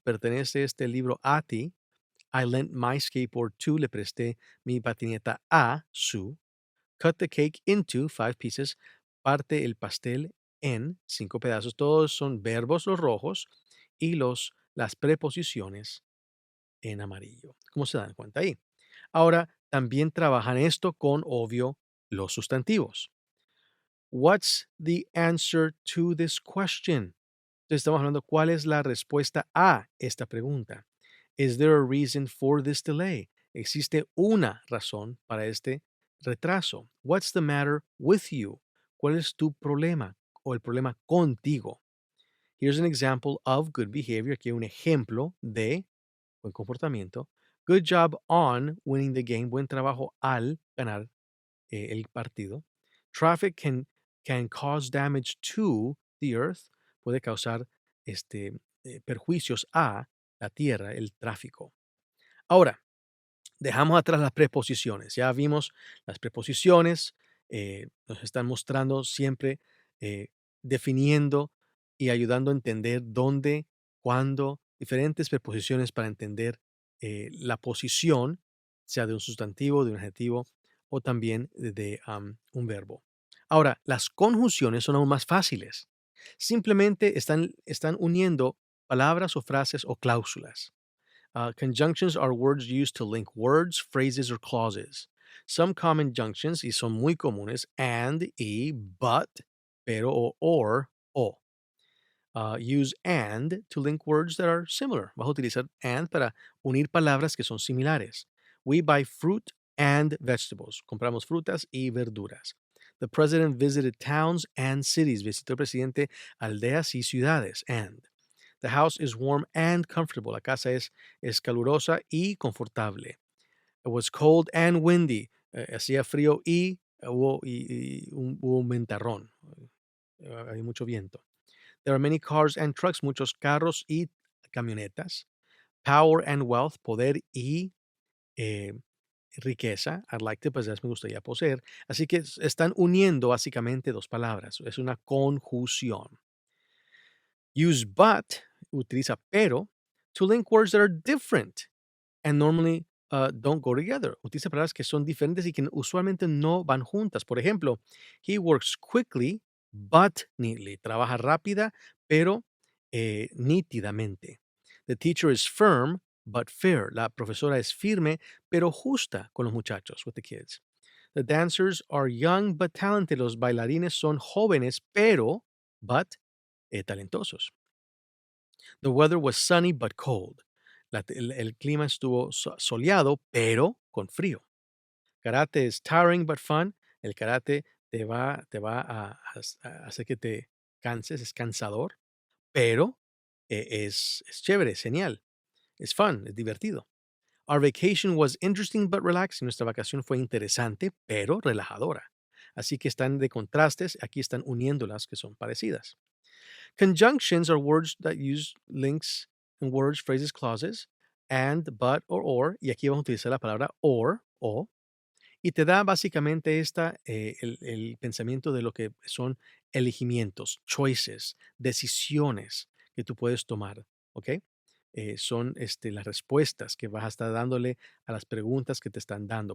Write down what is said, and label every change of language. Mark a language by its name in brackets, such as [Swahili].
[Spanish] ¿Pertenece este libro a ti? [English] I lent my skateboard to, [Spanish] le presté mi patineta a su. [English] Cut the cake into 5 pieces. [Spanish] Parte el pastel en 5 pedazos. Todos son verbos los rojos y las preposiciones en amarillo. ¿Cómo se dan cuenta ahí? Ahora, también trabajan esto con, obvio, los sustantivos. [English] What's the answer to this question? [Spanish] Entonces estamos hablando cuál es la respuesta a esta pregunta. [English] Is there a reason for this delay? [Spanish] ¿Existe una razón para este retraso? [English] What's the matter with you? [Spanish] ¿Cuál es tu problema o el problema contigo? [English] Here's an example of good behavior. [Spanish] Aquí hay un ejemplo de buen comportamiento. [English] Good job on winning the game. [Spanish] Buen trabajo al ganar el partido. [English] Traffic can cause damage to the earth. [Spanish] Puede causar perjuicios a la tierra, el tráfico. Ahora, dejamos atrás las preposiciones. Ya vimos las preposiciones. Nos están mostrando siempre, definiendo y ayudando a entender dónde, cuándo, diferentes preposiciones para entender la posición, sea de un sustantivo, de un adjetivo o también de un verbo. Ahora, las conjunciones son aún más fáciles. Simplemente están uniendo palabras o frases o cláusulas. [English] Conjunctions are words used to link words, phrases, or clauses. Some common junctions, [Spanish] y son muy comunes, and, y, but, pero, o, or, o. [English] Use and to link words that are similar. [Spanish] Vas a utilizar and para unir palabras que son similares. [English] We buy fruit and vegetables. [Spanish] Compramos frutas y verduras. [English] The president visited towns and cities. [Spanish] Visitó el presidente aldeas y ciudades. [English] And. The house is warm and comfortable. [Spanish] La casa es calurosa y confortable. [English] It was cold and windy. [Spanish] Hacía frío y hubo un ventarrón. Hay mucho viento. [English] There are many cars and trucks. [Spanish] Muchos carros y camionetas. [English] Power and wealth. [Spanish] Poder y eh, riqueza. [English] I'd like to possess. [Spanish] Me gustaría poseer. Así que están uniendo básicamente dos palabras. Es una conjunción. [English] Use but, [Spanish] utiliza pero, [English] to link words that are different and normally don't go together. [Spanish] Utiliza palabras que son diferentes y que usualmente no van juntas. Por ejemplo, [English] he works quickly but neatly. [Spanish] Trabaja rápida pero nítidamente. [English] The teacher is firm but fair. [Spanish] La profesora es firme pero justa con los muchachos, [English] with the kids. The dancers are young but talented. [Spanish] Los bailarines son jóvenes pero, but, talentosos. [English] The weather was sunny but cold. [Spanish] El clima estuvo soleado, pero con frío. [English] Karate is tiring but fun. [Spanish] El karate te va a hacer que te canses, es cansador, pero es chévere, es genial. Es fun, es divertido. [English] Our vacation was interesting but relaxing. [Spanish] Nuestra vacación fue interesante, pero relajadora. Así que están de contrastes, aquí están uniéndolas que son parecidas. [English] Conjunctions are words that use links in words, phrases, clauses. [Spanish] and, but or, y aquí vamos a utilizar la palabra or, o, y te da básicamente el pensamiento de lo que son elegimientos, choices, decisiones que tú puedes tomar, ¿ok? Son las respuestas que vas a estar dándole a las preguntas que te están dando.